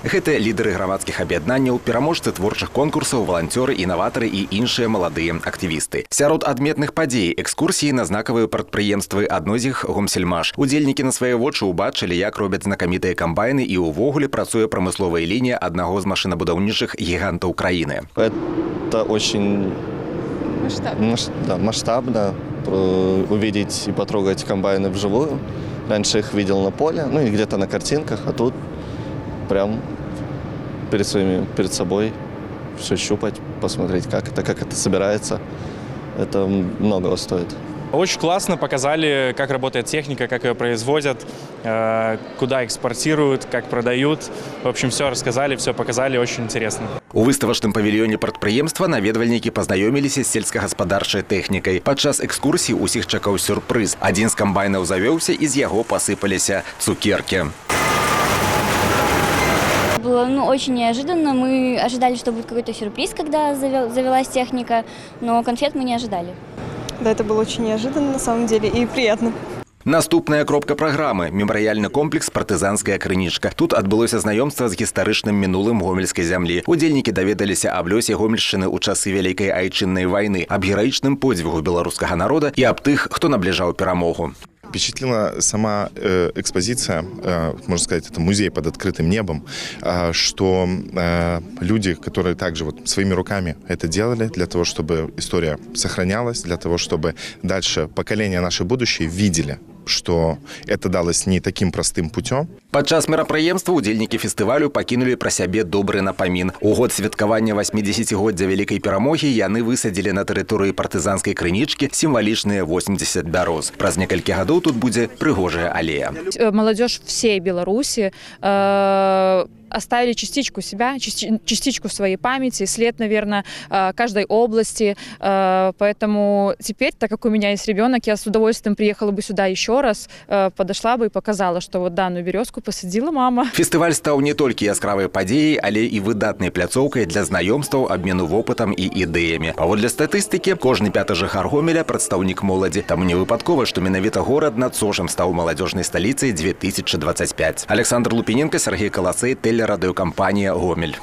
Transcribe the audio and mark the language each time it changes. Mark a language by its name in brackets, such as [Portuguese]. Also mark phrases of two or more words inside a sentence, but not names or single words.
[Belarusian] Гэта лідары грамадскіх аб'яднанняў, пераможцы творчых конкурсаў, валанцёры, інаватары і іншыя маладыя актывісты. Сярод адметных падзей экскурсіі на знакавыя прадпрыемствы, адно з іх «Гомсельмаш». Удзельнікі на свае вочы ўбачылі, як робяць знакамітыя камбайны і ўвогуле працуе прамысловая лінія аднаго з машынабудаўнічых гігантаў краіны. [Russian] Это очень масштабно. Увидеть и потрогать комбайны вживую. Раньше их видел на поле, ну и где-то на картинках, а тут прям перед собой все щупать, посмотреть, как это собирается. Это многого стоит. Очень классно показали, как работает техника, как ее производят, куда экспортируют, как продают. В общем, все рассказали, все показали, очень интересно. [Belarusian] У выставачным павільёне прадпрыемства наведвальнікі пазнаёміліся з сельскагаспадарчай тэхнікай. Падчас экскурсіі ўсіх чакаў сюрпрыз. Адзін з камбайнаў завёўся, і з яго пасыпаліся цукеркі. [Russian] Было очень неожиданно. Мы ожидали, что будет какой-то сюрприз, когда завелась техника, но конфет мы не ожидали. Да, это было очень неожиданно на самом деле и приятно. [Belarusian] Наступная кропка праграмы – мемарыяльны комплекс «Партызанская крынічка». Тут адбылося знаёмства з гістарычным мінулым гомельскай зямлі. Удзельнікі даведаліся аб лёсе Гомельшчыны ў часы Вялікай айчыннай вайны, аб гераічным подзвігу беларускага народа і аб тых, хто набліжаў перамогу. [Russian] Впечатлила сама экспозиция, можно сказать, это музей под открытым небом, что люди, которые также своими руками это делали, для того, чтобы история сохранялась, для того, чтобы дальше поколения наши будущие видели, что это далось не таким простым путем. [Belarusian] Падчас мерапрыемства удзельнікі фестывалю пакінулі пра сябе добры напамін. У год святкавання 80-годдзя вялікай перамогі яны высадзілі на тэрыторыі партызанскай крынічкі сімвалічныя 80 бяроз. Праз некалькі гадоў тут будзе прыгожая алея. [Russian] Молодежь всей Беларуси оставили частичку себя, частичку своей памяти, след, наверное, каждой области. Поэтому теперь, так как у меня есть ребенок, я с удовольствием приехала бы сюда еще раз, подошла бы и показала, что вот данную березку посадила мама. [Belarusian] Фестываль стаў не толькі яскравай падзеяй, але і выдатнай пляцоўкай для знаёмстваў, абмену вопытам і ідэямі. Паводле статыстыкі, кожны пяты жыхар Гомеля прадстаўнік моладзі. Таму не выпадкова, што менавіта горад над Сожам стаў маладзёжнай сталіцай 2025. [Russian] Александр Лупіненко, Сергей Колосей, телерадиокомпания «Гомель».